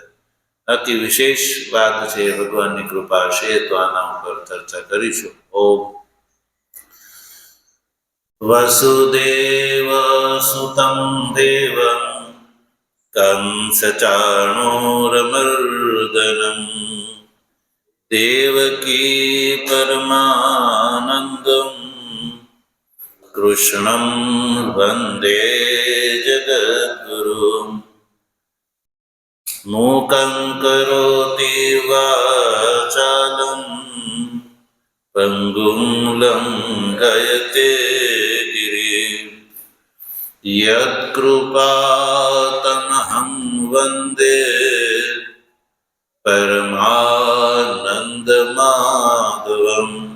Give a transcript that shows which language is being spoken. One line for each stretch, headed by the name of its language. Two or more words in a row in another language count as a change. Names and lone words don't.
Gujarati: બાકી વિશેષ વાત છે, ભગવાનની કૃપા છે તો આના ઉપર ચર્ચા કરીશું.
Sanskrit: ઓમ વસુદેવ સુતં દેવં કંસચાણૂરમર્દનમ देवकी परमानन्दं कृष्णं वन्दे जगद्गुरुम् मूकं करोति वाचालं पङ्गुं लङ्घयते गिरिं यत्कृपातमहं वन्दे परमानन्दमाधवम्